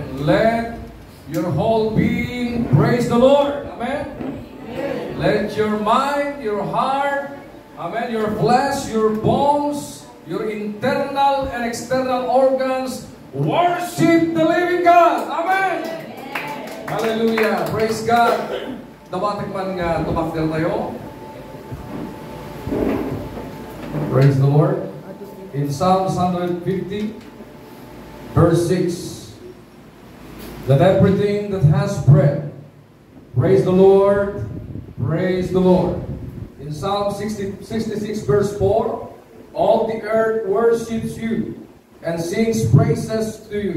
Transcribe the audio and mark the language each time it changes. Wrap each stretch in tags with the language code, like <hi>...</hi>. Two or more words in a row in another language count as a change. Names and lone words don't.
<en>Let your whole being praise the Lord. Amen. Amen. Let your mind, your heart, amen, your flesh, your bones, your internal and external organs worship the living God. Amen. Hallelujah. Praise God.</en> <ilo>Dapat man nga tumakder tayo.</ilo> <en>Praise the Lord. In Psalms 150, verse 6, Let everything that has breath praise the Lord, praise the Lord. In Psalm 66 verse 4, all the earth worships you and sings praises to you.</en>